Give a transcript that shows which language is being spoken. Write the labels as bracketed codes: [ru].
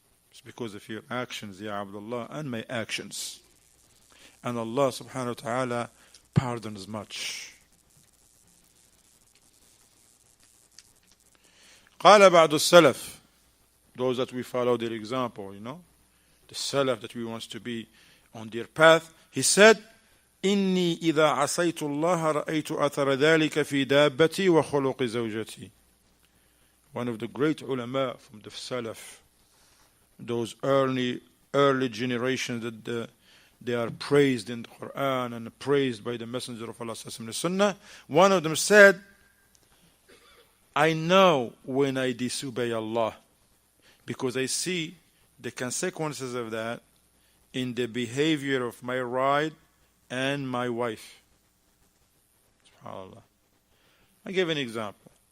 [en] It's because of your actions, Ya Abdullah, and my actions. And Allah subhanahu wa ta'ala pardons much. [ar] قال بعض السلف, [en] those that we follow their example, the salaf that we want to be on their path. He said, [ar] إني إذا عصيت الله رأيت أثر ذلك في دابتي وخلق زوجتي. [en] One of the great ulama from the salaf, those early generations that they are praised in the Quran and praised by the Messenger of Allah and the Sunnah. One of them said, I know when I disobey Allah because I see the consequences of that in the behavior of my bride and my wife. SubhanAllah. I give an example.